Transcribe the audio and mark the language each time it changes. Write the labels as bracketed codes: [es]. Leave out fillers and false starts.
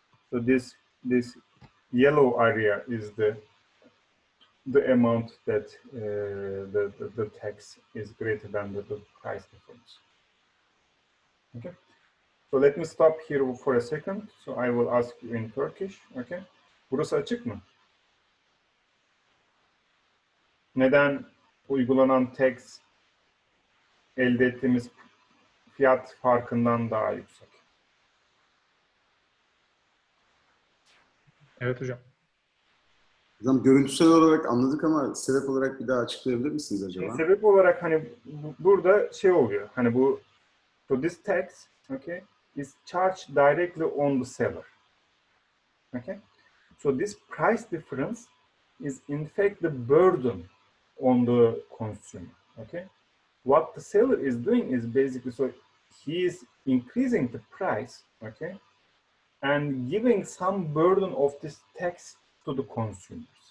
[en] So this yellow area is the amount that the tax is greater than the price difference. Okay. So let me stop here for a second. So I will ask you in Turkish. [tr] Okay. Burası açık mı? Neden uygulanan tax elde ettiğimiz fiyat farkından daha yüksek? Evet hocam. Hocam görüntüsel olarak anladık ama sebep olarak bir daha açıklayabilir misiniz acaba? Şimdi sebep olarak hani burada şey oluyor. Hani bu [en] so this tax, okay, is charged directly on the seller. Okay. So this price difference is in fact the burden on the consumer. Okay. What the seller is doing is basically, so he is increasing the price, okay, and giving some burden of this tax to the consumers.